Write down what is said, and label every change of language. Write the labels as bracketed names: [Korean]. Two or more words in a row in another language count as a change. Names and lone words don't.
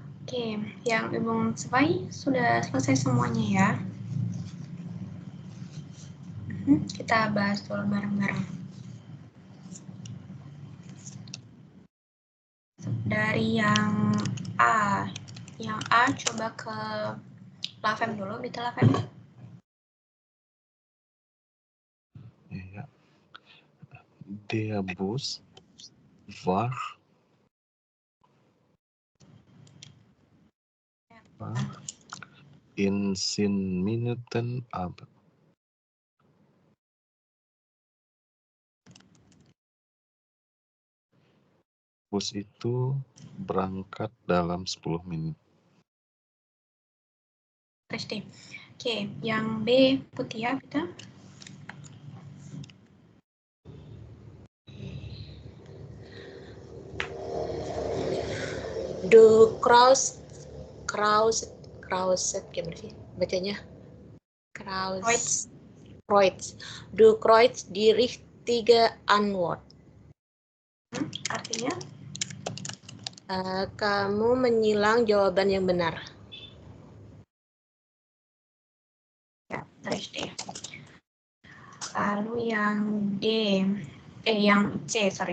[Indonesian] Oke, yang Ibu Sefai sudah selesai semuanya ya. Kita bahas dulu bareng-bareng. Dari yang A. Yang A coba ke Lavem dulu, Bita Lavem. Ja. [German] Der Bus war in 10 Minuten ab. [Indonesian] Bus itu berangkat dalam 10 menit. Oke, yang B Putia, Bita. [German] Du Krauset [Indonesian] gimana sih bacanya? Kreuz. [German] Du Kreuz die richtige Antwort. [Indonesian] Artinya? Kamu menyilang jawaban yang benar. Ya, terus D. Lalu yang yang C, sorry.